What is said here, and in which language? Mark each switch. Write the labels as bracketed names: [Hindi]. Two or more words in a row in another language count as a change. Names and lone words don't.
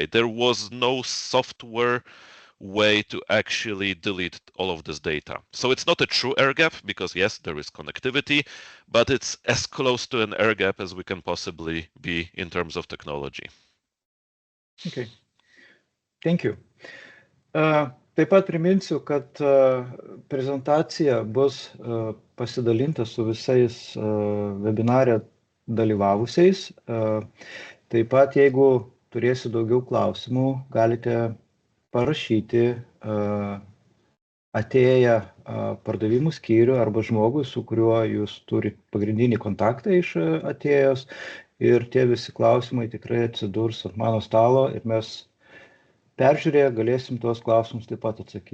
[English] There was no software way to actually delete all of this data. So it's not a true air gap, because yes, there is connectivity, but it's as close to an air gap as we can possibly be in terms of technology. Okay, thank you. [Lithuanian] Taip pat priminsiu, kad prezentacija bus pasidalinta su visais webinare dalyvavusiais. Taip pat, jeigu turėsiu daugiau klausimų, galite parašyti atėję pardavimų skyrių arba žmogui, su kuriuo jūs turite pagrindinį kontaktą iš atėjos, ir tie visi klausimai tikrai atsidurs ant mano stalo ir mes peržiūrėję galėsim tuos klausimus taip pat atsakyti.